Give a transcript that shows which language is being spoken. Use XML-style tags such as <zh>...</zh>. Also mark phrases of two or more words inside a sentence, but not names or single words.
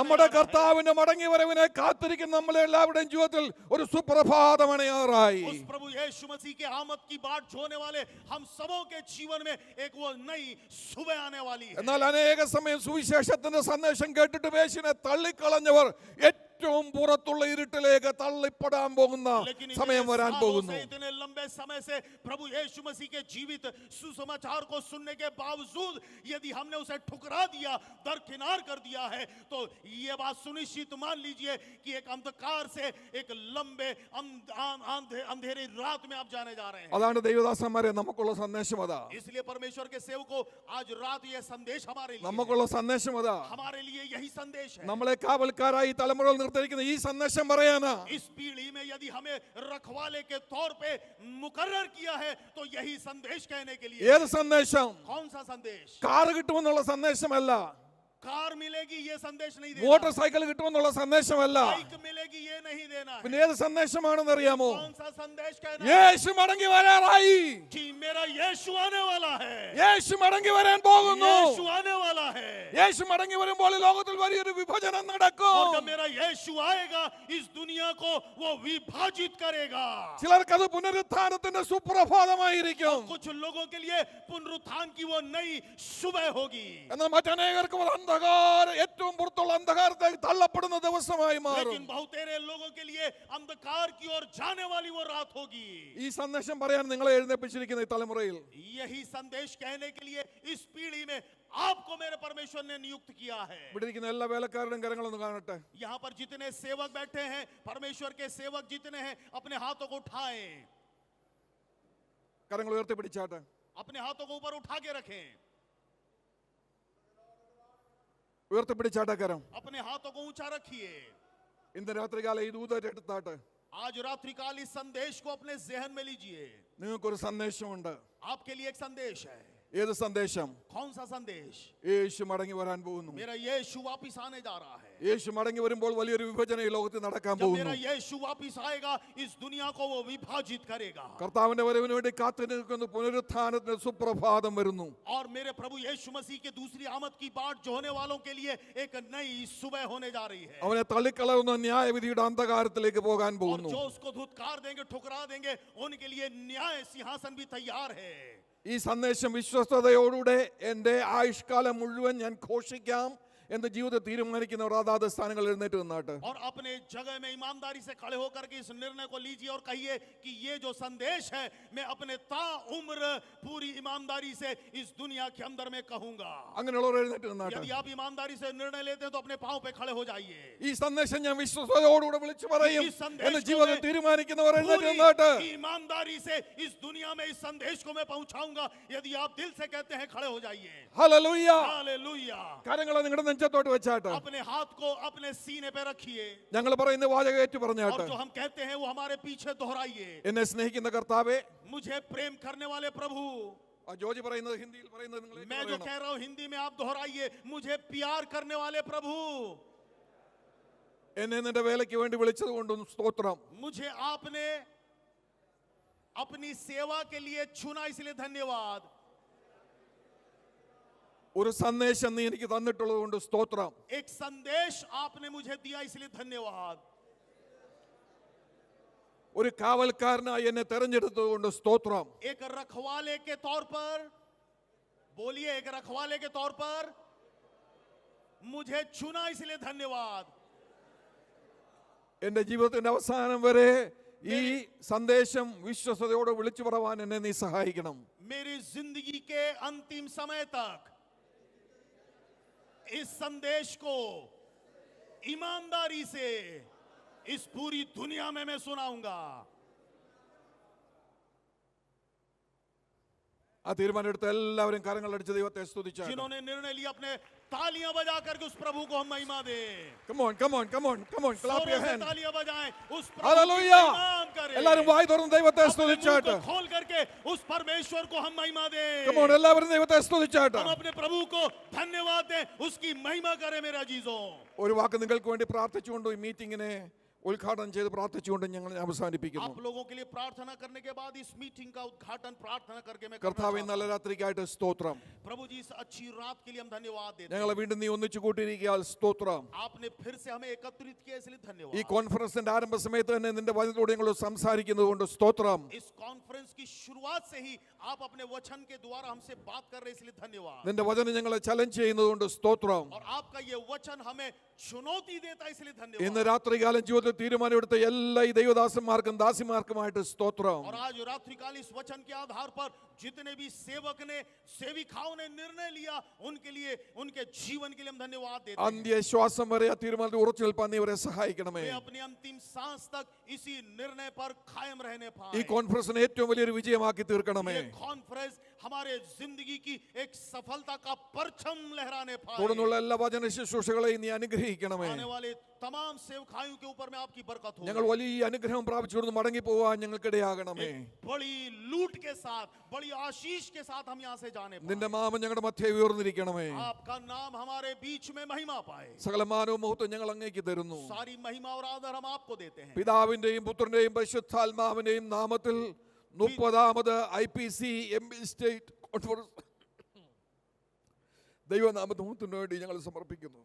<ml>നമ്മുടെ കർത്താവിന്റെ മടങ്ങി വരവിനെ കാത്തിരിക്കുന്ന നമ്മളെ എല്ലാവരുടെയും ജീവിതത്തിൽ ഒരു സുപ്രഭാതം അണയാറായി.</ml> <hi>उस प्रभु यीशु मसीह के आमद की बाट जोने वाले हम सबों के जीवन में एक वो नई सुबह आने वाली है.</hi> <ml>എന്നാൽ അനേക സമയം സുവിശേഷത്തിന്റെ സന്ദേശം കേട്ടിട്ട് യേശുവിനെ തള്ളിക്കളഞ്ഞവർ ഏറ്റവും പുറത്തുള്ള ഇരുട്ടിലേക്ക് തള്ളിപ്പെടാൻ പോകുന്ന</ml> <hi>लेकिन</hi> <ml>സമയം വരാൻ പോകുന്നു.</ml> <hi>इतने लंबे समय से प्रभु यीशु मसीह के जीवित सुसमाचार को सुनने के बावजूद यदि हमने उसे ठुकरा दिया, दरकिनार कर दिया है, तो ये बात सुनिश्चित मान लीजिए कि एक अंधकार से एक लंबे अंधेरी रात में आप जाने जा रहे हैं.</hi> <ml>അതാണ് ദൈവദാസന്മാരെ നമുക്കുള്ള സന്ദേശം. അതാ</ml> <hi>इसलिए परमेश्वर के सेवकों, आज रात ये संदेश हमारे लिए</hi> <ml>നമുക്കുള്ള സന്ദേശം. അതാ</ml> <hi>हमारे लिए यही संदेश है.</hi> <ml>നമ്മളെ കാവൽക്കാരായി തലമുറകൾ നിർത്തിയിരിക്കുന്ന ഈ സന്ദേശം പറയാനാ.</ml> <hi>इस पीढ़ी में यदि हमें रखवाले के तौर पे मुकर्रर किया है तो यही संदेश कहने के लिए.</hi> <ml>ഏത് സന്ദേശം?</ml> <hi>कौन सा संदेश?</hi> <ml>കാർ കിട്ടുമെന്നുള്ള സന്ദേശമല്ല,</ml> <hi>कार मिलेगी ये संदेश नहीं</hi> <ml>മോട്ടോർ</ml> <hi>देना.</hi> <ml>സൈക്കിൾ കിട്ടുമെന്നുള്ള സന്ദേശമല്ല.</ml> <hi>बाइक मिलेगी ये नहीं देना है.</hi> <ml>പിന്നെ ഏത് സന്ദേശമാണെന്ന് അറിയാമോ?</ml> <hi>कौन सा संदेश कहना है?</hi> <ml>യേശു മടങ്ങി വരാറായി.</ml> <hi>कि मेरा यीशु आने वाला है.</hi> <ml>യേശു മടങ്ങി വരാൻ പോകുന്നു.</ml> <hi>यीशु आने वाला है.</hi> <ml>യേശു മടങ്ങി വരുമ്പോൾ ഈ ലോകത്തിൽ വലിയൊരു വിഭജനം</ml> <hi>और</hi> <ml>നടക്കും.</ml> <hi>जब मेरा यीशु आएगा इस दुनिया को वो विभाजित करेगा.</hi> <ml>ചിലർക്കത് പുനരുത്ഥാനത്തിന്റെ സുപ്രഭാതമായിരിക്കും.</ml> <hi>कुछ लोगों के लिए पुनरुत्थान की वो नई सुबह होगी.</hi> <ml>എന്നാൽ മറ്റനേകർക്ക് അത് അന്ധകാരം, ഏറ്റവും പുറത്തുള്ള അന്ധകാരത്തേക്ക് തള്ളപ്പെടുന്ന ദിവസമായി മാറും.</ml> <hi>लेकिन बहुतेरे लोगों के लिए अंधकार की ओर जाने वाली वो रात होगी.</hi> <ml>ഈ സന്ദേശം പറയാൻ നിങ്ങളെ എഴുന്നേൽപ്പിച്ചിരിക്കുന്ന ഈ തലമുറയിൽ</ml> <hi>यही संदेश कहने के लिए इस पीढ़ी में आपको मेरे परमेश्वर ने नियुक्त किया है.</hi> <ml>ഇവിടെ ഇരിക്കുന്ന എല്ലാ വേലക്കാരുടെയും കരങ്ങളൊന്ന് കാണട്ടെ.</ml> <hi>यहाँ पर जितने सेवक बैठे हैं, परमेश्वर के सेवक जितने हैं, अपने हाथों को उठाएं.</hi> <ml>കരങ്ങൾ ഉയർത്തിപ്പിടിച്ചാട്ടെ.</ml> <hi>अपने हाथों को ऊपर उठा के रखें.</hi> <ml>ഉയർത്തിപ്പിടിച്ചാട്ടെ കരം.</ml> <hi>अपने हाथों को ऊंचा रखिए.</hi> <ml>ഇന്ന് രാത്രികാലം ഈ ദൂത എടുത്താട്ടെ.</ml> <hi>आज रात्रि काल इस संदेश को अपने जहन में लीजिए.</hi> <ml>നിങ്ങൾക്കൊരു സന്ദേശമുണ്ട്.</ml> <hi>आपके लिए एक संदेश है.</hi> <ml>ഏത് സന്ദേശം?</ml> <hi>कौन सा संदेश?</hi> <ml>യേശു മടങ്ങി വരാൻ പോകുന്നു.</ml> <hi>मेरा यीशु वापिस आने जा रहा है.</hi> <ml>യേശു മടങ്ങി വരുമ്പോൾ വലിയൊരു വിഭജനം ഈ ലോകത്തിൽ നടക്കാൻ</ml> <hi>जब</hi> <ml>പോകുന്നു.</ml> <hi>मेरा यीशु वापिस आएगा इस दुनिया को वो विभाजित करेगा.</hi> <ml>കർത്താവിന്റെ വരവിന് വേണ്ടി കാത്തു നിൽക്കുന്ന പുനരുത്ഥാനത്തിന്റെ സുപ്രഭാതം വരുന്നു.</ml> <hi>और मेरे प्रभु यीशु मसीह के दूसरी आमद की बाट जोने वालों के लिए एक नई सुबह होने जा रही है.</hi> <ml>അവനെ തള്ളിക്കളയുന്ന ന്യായവിധിയുടെ അന്ധകാരത്തിലേക്ക് പോകാൻ</ml> <hi>और</hi> <ml>പോകുന്നു.</ml> <hi>जो उसको धुतकार देंगे, ठुकरा देंगे, उनके लिए न्याय सिंहासन भी तैयार है.</hi> <ml>ഈ സന്ദേശം വിശ്വസ്തയോടുകൂടെ എൻ്റെ ആയുഷ്കാലം മുഴുവൻ ഞാൻ ഘോഷിക്കാം എന്ന് ജീവിതം തീരുമാനിക്കുന്നവർ അതാത് സ്ഥാനങ്ങളിൽ എഴുന്നേറ്റ് നിന്നാട്ട്.</ml> <hi>और अपने जगह में ईमानदारी से खड़े होकर के इस निर्णय को लीजिए और कहिए कि ये जो संदेश है मैं अपने ता उम्र पूरी ईमानदारी से इस दुनिया के अंदर में कहूंगा.</hi> <ml>അങ്ങനെയുള്ളവർ എഴുന്നേറ്റ് നിന്നാട്ട്.</ml> <hi>यदि आप ईमानदारी से निर्णय लेते हैं तो अपने पांव पे खड़े हो जाइए.</hi> <ml>ഈ സന്ദേശം ഞാൻ വിശ്വസ്തയോടുകൂടെ വിളിച്ചു പറയും ഈ സന്ദേശം എന്ന് ജീവിതം തീരുമാനിക്കുന്നവർ എഴുന്നേറ്റ് നിന്നാട്ട്.</ml> <hi>पूरी ईमानदारी से इस दुनिया में इस संदेश को मैं पहुंचाऊंगा. यदि आप दिल से कहते हैं खड़े हो जाइए.</hi> <ml>ഹല്ലേലൂയ.</ml> <hi>हालेलुया.</hi> <ml>കാര്യങ്ങളെ നിങ്ങളുടെ നെഞ്ചത്തോട്ട് വെച്ചാട്ട്.</ml> <hi>अपने हाथ को अपने सीने पे रखिए.</hi> <ml>ഞങ്ങൾ പറയുന്ന വാചകം ഏറ്റു</ml> <hi>और</hi> <ml>പറഞ്ഞാട്ട്.</ml> <hi>जो हम कहते हैं वो हमारे पीछे दोहराइए.</hi> <ml>എന്നെ സ്നേഹിക്കുന്ന കർത്താവേ,</ml> <hi>मुझे प्रेम करने वाले प्रभु.</hi> <ml>ആ ജോജി പറയുന്നത് ഹിന്ദിയിൽ പറയുന്നത് നിങ്ങൾ</ml> <hi>मैं जो कह रहा हूं हिंदी में आप दोहराइए. मुझे प्यार करने वाले प्रभु.</hi> <ml>എന്നെ നിന്റെ വേലയ്ക്ക് വേണ്ടി വിളിച്ചത് കൊണ്ടും സ്തോത്രം.</ml> <hi>मुझे आपने अपनी सेवा के लिए चुना, इसलिए धन्यवाद.</hi> <ml>ഒരു സന്ദേശം നീ എനിക്ക് തന്നിട്ടുള്ളത് കൊണ്ട് സ്തോത്രം.</ml> <hi>एक संदेश आपने मुझे दिया, इसलिए धन्यवाद.</hi> <ml>ഒരു കാവൽക്കാരനായി എന്നെ തെരഞ്ഞെടുത്തത് കൊണ്ട് സ്തോത്രം.</ml> <hi>एक रखवाले के तौर पर बोलिए, एक रखवाले के तौर पर मुझे चुना, इसलिए धन्यवाद।</hi> <ml>എൻ്റെ ജീവിതത്തിന്റെ അവസാനം വരെ ഈ സന്ദേശം വിശ്വസതയോടെ വിളിച്ചു പറവാൻ എന്നെ നീ സഹായിക്കണം.</ml> <hi>मेरी जिंदगी के अंतिम समय तक इस संदेश को ईमानदारी से इस पूरी दुनिया में मैं सुनाऊंगा।</hi> <ml>ആ തീരുമാനം എടുത്ത എല്ലാവരും കരങ്ങളടിച്ച് ദൈവത്തെ സ്തുതിച്ചാട്ടെ.</ml> <hi>जिन्होंने निर्णय लिया, अपने तालियां बजा करके उस प्रभु को हम महिमा दें।</hi> <en>Come on, come on, come on, come on, clap your</en> <hi>जोरों से</hi> <en>hands.</en> <hi>तालियां बजाएं, उस प्रभु की</hi> <en>Hallelujah.</en> <hi>महिमा हम करें।</hi> <ml>എല്ലാവരും വായി തുറന്ന് ദൈവത്തെ</ml> <hi>अपने मुंह</hi> <ml>സ്തുതിച്ചാട്ടെ.</ml> <hi>को खोल करके उस परमेश्वर को हम महिमा दें।</hi> <en>Come on,</en> <ml>എല്ലാവരും ദൈവത്തെ സ്തുതിച്ചാട്ടെ.</ml> <hi>हम अपने प्रभु को धन्यवाद दें, उसकी महिमा करें। मेरा अजीजों,</hi> <ml>ഒരു വാക്ക് നിങ്ങൾക്ക് വേണ്ടി പ്രാർത്ഥിച്ചുകൊണ്ട് ഈ മീറ്റിംഗിനെ ഉദ്ഘാടനം ചെയ്ത് പ്രാർത്ഥിച്ചുകൊണ്ട് ഞങ്ങൾ അവസാനിപ്പിക്കുന്നു.</ml> <hi>आप लोगों के लिए प्रार्थना करने के बाद इस मीटिंग का उद्घाटन प्रार्थना करके मैं करना</hi> <ml>കർത്താവേ,</ml> <hi>चाहता</hi> <ml>നല്ല രാത്രിക്കായിട്ട് സ്തോത്രം.</ml> <hi>हूं। प्रभु जी, इस अच्छी रात के लिए हम धन्यवाद देते हैं।</hi> <ml>ഞങ്ങളെ വീണ്ടും നീ ഒന്നിച്ചു കൂട്ടിയിരിക്കാൻ സ്തോത്രം.</ml> <hi>आपने फिर से हमें एकत्रित किया, इसलिए</hi> <ml>ഈ</ml> <hi>धन्यवाद।</hi> <ml>കോൺഫറൻസിന്റെ ആരംഭ സമയത്ത് തന്നെ നിന്റെ വചനത്തോടെ ഞങ്ങൾ സംസാരിക്കുന്നത് കൊണ്ട് സ്തോത്രം.</ml> <hi>इस कॉन्फ्रेंस की शुरुआत से ही आप अपने वचन के द्वारा हमसे बात कर रहे हैं, इसलिए धन्यवाद।</hi> <ml>നിന്റെ വചനം ഞങ്ങളെ ചലഞ്ച് ചെയ്യുന്നത് കൊണ്ട് സ്തോത്രം.</ml> <hi>और आपका ये वचन हमें चुनौती देता है, इसलिए</hi> <ml>ഇന്ന്</ml> <hi>धन्यवाद।</hi> <ml>രാത്രികാലം ജീവിതത്തിൽ തീരുമാനമെടുത്ത എല്ലാ ഈ ദൈവദാസന്മാർക്കും ദാസിമാർക്കുമായിട്ട് സ്തോത്രം.</ml> <hi>और आज रात्रिकाल इस वचन के आधार पर जितने भी सेवक ने, सेविकाओं ने निर्णय लिया, उनके लिए, उनके जीवन के लिए हम धन्यवाद देते हैं।</hi> <ml>അന്ത്യശ്വാസം വരെ ആ തീരുമാനത്തിൽ ഉറച്ചു നിൽപ്പാൻ നീ അവരെ സഹായിക്കണമേ.</ml> <hi>वे अपनी अंतिम सांस तक इसी निर्णय पर कायम रहने</hi> <ml>ഈ</ml> <hi>पाए।</hi> <ml>കോൺഫറൻസിനെ ഏറ്റവും വലിയൊരു വിജയമാക്കി തീർക്കണമേ.</ml> <hi>ये कॉन्फ्रेंस हमारे जिंदगी की एक सफलता का परचम लहराने पाए।</hi> <ml>തുടർന്നുള്ള എല്ലാ വചന ശുശ്രൂഷകളെയും നീ അനുഗ്രഹിക്കണമേ.</ml> <hi>आने वाले तमाम सेवकायों के ऊपर में आपकी बरकत हो।</hi> <ml>ഞങ്ങൾ വലിയ അനുഗ്രഹം പ്രാപിച്ചുകൊണ്ട് മടങ്ങി പോവാൻ ഞങ്ങൾക്കിടയാകണമേ.</ml> <hi>बड़ी लूट के साथ, बड़ी आशीष के साथ हम यहाँ से जाने पाए।</hi> <ml>നിന്റെ നാമം ഞങ്ങളുടെ മധ്യേ ഉയർന്നിരിക്കണമേ.</ml> <hi>आपका नाम हमारे बीच में महिमा पाए।</hi> <ml>സകല മാനവും മഹത്വം ഞങ്ങൾ അങ്ങേക്ക് തരുന്നു.</ml> <hi>सारी महिमा और आदर हम आपको देते हैं।</hi> <ml>പിതാവിന്റെയും പുത്രന്റെയും പരിശുദ്ധാത്മാവിന്റെയും നാമത്തിൽ 30ാമത് IPC MB സ്റ്റേറ്റ് കോൺഫറൻസ് ദൈവനാമത്തിന് വേണ്ടി ഞങ്ങൾ സമർപ്പിക്കുന്നു.</ml>